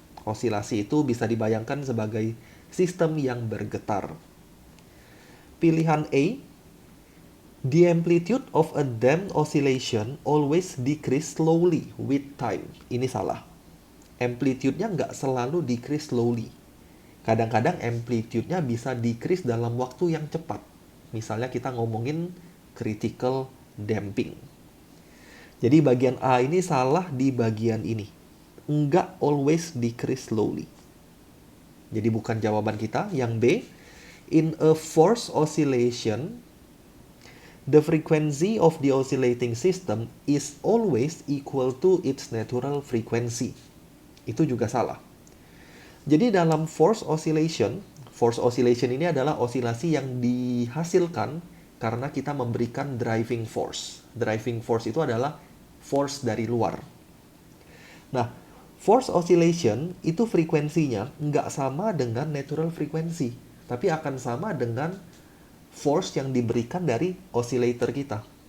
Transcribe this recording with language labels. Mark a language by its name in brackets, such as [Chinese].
[Indonesian] Osilasi itu bisa dibayangkan sebagai sistem yang bergetar. Pilihan A, [English] the amplitude of a damped oscillation always decrease slowly with time. [Indonesian] Ini salah. Amplitude-nya nggak selalu [English] decrease slowly. [Indonesian] Kadang-kadang amplitude-nya bisa decrease dalam waktu yang cepat. Misalnya kita ngomongin critical damping. Jadi bagian A ini salah di bagian ini. Enggak [English] always decrease slowly. [Indonesian] Jadi bukan jawaban kita. Yang B, [English] in a forced oscillation, the frequency of the oscillating system is always equal to its natural frequency. [Indonesian] Itu juga salah. Jadi dalam forced oscillation ini adalah osilasi yang dihasilkan karena kita memberikan driving force. Driving force itu adalah force dari luar. Nah, forced oscillation itu frekuensinya nggak sama dengan natural frequency, tapi akan sama dengan force yang diberikan dari oscillator kita.